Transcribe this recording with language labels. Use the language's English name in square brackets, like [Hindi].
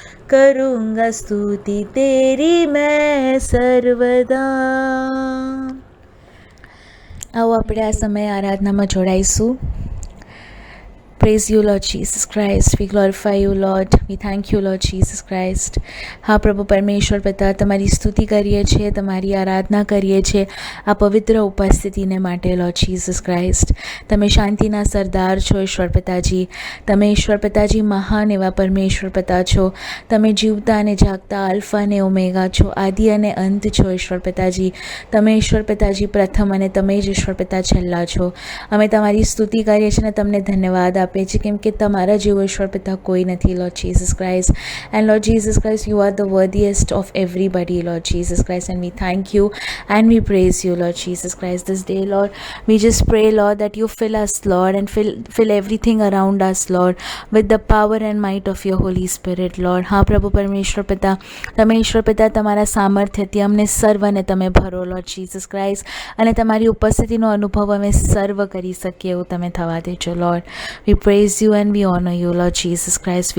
[Hindi] करूँगा स्तुति तेरी मैं सर्वदा। [Gujarati] આવો આપણે આ સમયે આરાધનામાં જોડાઈશું. [English] Praise you, Lord Jesus Christ. We glorify you, Lord. We thank you, Lord Jesus Christ. [Gujarati] હા પ્રભુ પરમેશ્વર પિતા, તમારી સ્તુતિ કરીએ છીએ, તમારી આરાધના કરીએ છીએ આ પવિત્ર ઉપસ્થિતિને માટે, Lord Jesus Christ. તમે શાંતિના સરદાર છો ઈશ્વર પિતાજી. તમે ઈશ્વર પિતાજી મહાન એવા પરમેશ્વર પિતા છો. તમે જીવતા અને જાગતા આલ્ફા અને ઓમેગા છો, આદિ અને અંત છો ઈશ્વર પિતાજી. તમે ઈશ્વર પિતાજી પ્રથમ અને તમે જ ઈશ્વર પિતા છેલ્લા છો. અમે તમારી સ્તુતિ કરીએ છીએ અને તમને ધન્યવાદ આપીએ છીએ, કેમ કે તમારા જેવો ઈશ્વર પિતા કોઈ નથી, Lord Jesus Christ. [English] And Lord Jesus Christ, you are the worthiest of everybody, Lord Jesus Christ, and we thank you and we praise you, Lord Jesus Christ. This day, Lord, we just pray, Lord, that you fill us, Lord, and fill everything around us, Lord, with the power and might of your Holy Spirit, Lord. [Gujarati] હા પ્રભુ પરમેશ્વર પિતા, તમે ઈશ્વર પિતા તમારા સામર્થ્યથી અમને સર્વને તમે ભરો, Lord Jesus Christ, અને તમારી ઉપસ્થિતિનો અનુભવ અમે સર્વ કરી શકીએ એવું તમે થવા દેજો, Lord. [English] We praise you and we honor you, Lord Jesus Christ.